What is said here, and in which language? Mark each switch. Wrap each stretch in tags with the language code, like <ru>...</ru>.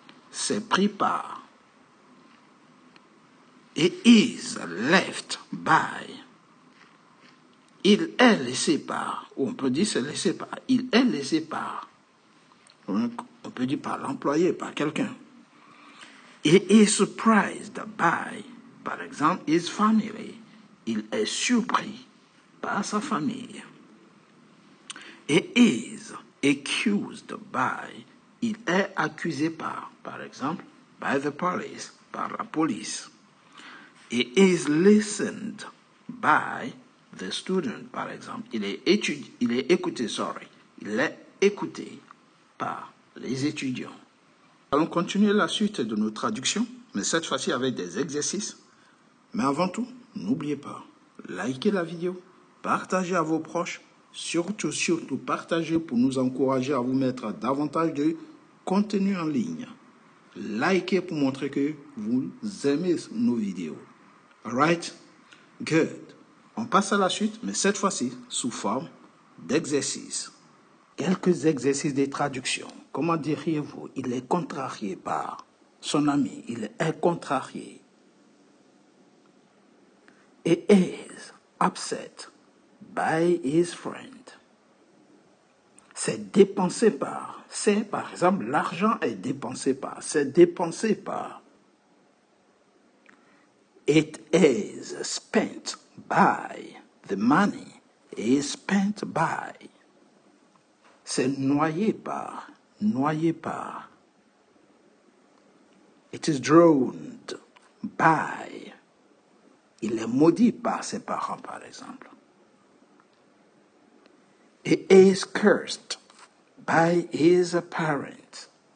<fr>C'est pris par.</fr> <en>It is left by.</en> <fr>Il est laissé par. Ou on peut dire c'est laissé par. Il est laissé par. On peut dire par l'employé, par quelqu'un.</fr> <en>He is surprised by,</en> <fr>par exemple,</fr> <en>his family.</en> <fr>Il est surpris par sa famille.</fr> <en>He is accused by.</en> <fr>Il est accusé par exemple,</fr> <en>by the police,</en> <fr>par la police.</fr> <en>He is listened by the student,</en> <fr>par exemple. Il est écouté, Il est écouté par les étudiants. Allons continuer la suite de nos traductions, mais cette fois-ci avec des exercices. Mais avant tout, n'oubliez pas, likez la vidéo, partagez à vos proches, surtout partagez pour nous encourager à vous mettre davantage de contenu en ligne. Likez pour montrer que vous aimez nos vidéos.</fr> <en>Alright? Good.</en> <fr>On passe à la suite, mais cette fois-ci sous forme d'exercices. Quelques exercices de traduction. Comment diriez-vous? Il est contrarié par son ami. Il est contrarié.</fr> <en>He is upset by his friend.</en> <fr>C'est dépensé par. C'est, par exemple, l'argent est dépensé par. C'est dépensé par.</fr> <en>It is spent by. The money is spent by.</en> <fr>C'est noyé par. Noyé par.</fr> <en>It is drowned by.</en> <fr>Il est maudit par ses parents, par exemple.</fr> <en>He is cursed by his parents.</en>